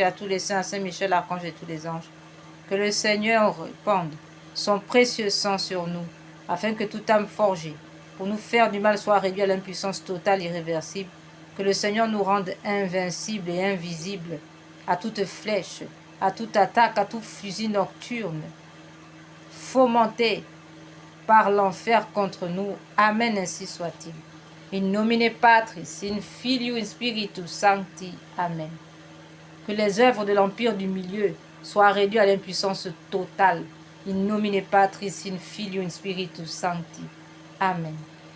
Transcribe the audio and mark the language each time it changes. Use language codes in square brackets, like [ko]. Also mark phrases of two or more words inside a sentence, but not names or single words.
[fr] à tous les saints, à Saint Michel, l'archange et tous les anges, que le Seigneur répande son précieux sang sur nous, afin que toute âme forgée pour nous faire du mal soit réduite à l'impuissance totale, irréversible, que le Seigneur nous rende invincibles et invisibles à toute flèche, à toute attaque, à tout fusil nocturne, fomenté par l'enfer contre nous. Amen, ainsi soit-il. [la] In nomine Patris, in Filio, in Spiritus Sancti. Amen. [fr] Que les œuvres de l'Empire du Milieu soient réduites à l'impuissance totale. [la] In nomine Patris, in Filio, in Spiritus Sancti. Amen.